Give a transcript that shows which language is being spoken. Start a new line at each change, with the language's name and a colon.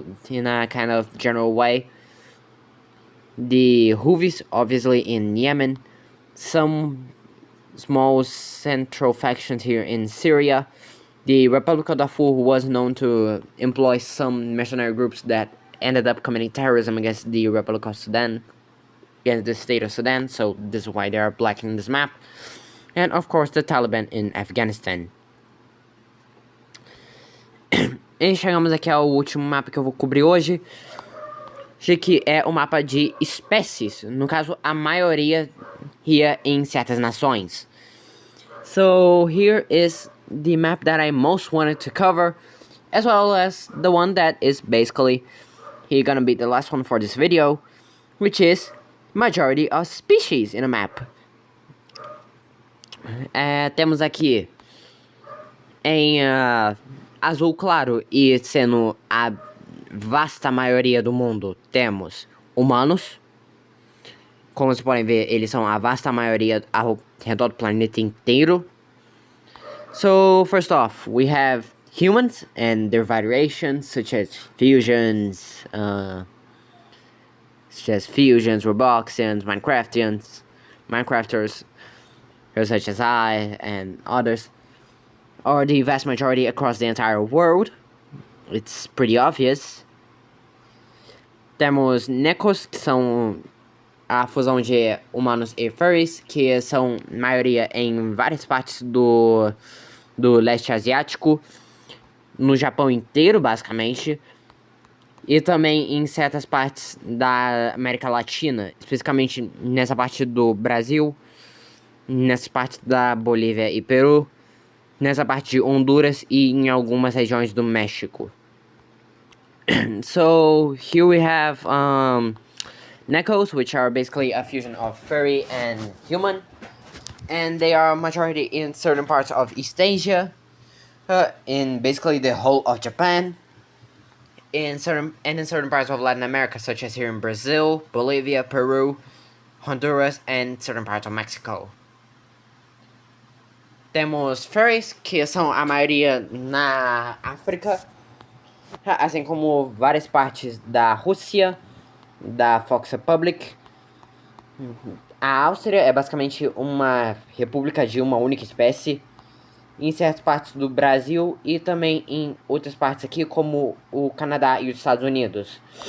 English: in a kind of general way, the Houthis, obviously in Yemen, some small central factions here in Syria, the Republic of Darfur, who was known to employ some mercenary groups that ended up committing terrorism against the Republic of Sudan, against the state of Sudan, so this is why they are black in this map, and of course the Taliban in Afghanistan.
Portuguese: E chegamos aqui ao último mapa que eu vou cobrir hoje, que é o mapa de espécies, no caso a maioria
English: here
Portuguese: em certas nações.
English: So here is the map that I most wanted to cover, as well as the one that is basically gonna be the last one for this video, which is majority of species in a map.
Portuguese: Temos aqui em azul claro e sendo a vasta maioria do mundo, temos humanos. Como vocês podem ver, eles são a vasta maioria ao redor do planeta inteiro.
English: So, first off, we have humans and their variations, such as fusions, Robloxians, Minecrafters, such as I and others, are the vast majority across the entire world. It's pretty obvious.
Portuguese: Temos Necos, que são a fusão de humanos e furries, que são maioria em várias partes do leste asiático, no Japão inteiro, basicamente, e também em certas partes da América Latina, especificamente nessa parte do Brasil, nessa parte da Bolívia e Peru, nessa parte de Honduras e em algumas regiões do México.
English: So here we have Necos, which are basically a fusion of furry and human, and they are majority in certain parts of East Asia, in basically the whole of Japan, in certain parts of Latin America, such as here in Brazil, Bolivia, Peru, Honduras, and certain parts of Mexico.
Portuguese: Temos furries, que são a maioria na África, assim como várias partes da Rússia, da Fox Republic. A Áustria é basicamente uma república de uma única espécie, em certas partes do Brasil e também em outras partes aqui, como o Canadá e os Estados Unidos.